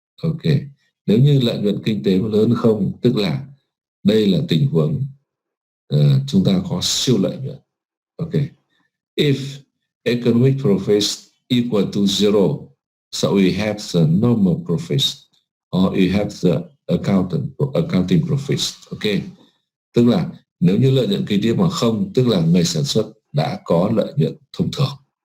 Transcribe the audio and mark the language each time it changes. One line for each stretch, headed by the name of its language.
Vietnamese: Ok, nếu như lợi nhuận kinh tế lớn không, tức là đây là tình huống chúng ta có siêu lợi nhuận.
English: Ok, if economic profits equal to zero, so we have the normal profits or we have the accounting profits.
Vietnamese: Ok, tức là nếu như lợi nhuận kinh tế mà không, tức là người sản xuất đã có lợi nhuận thông thường.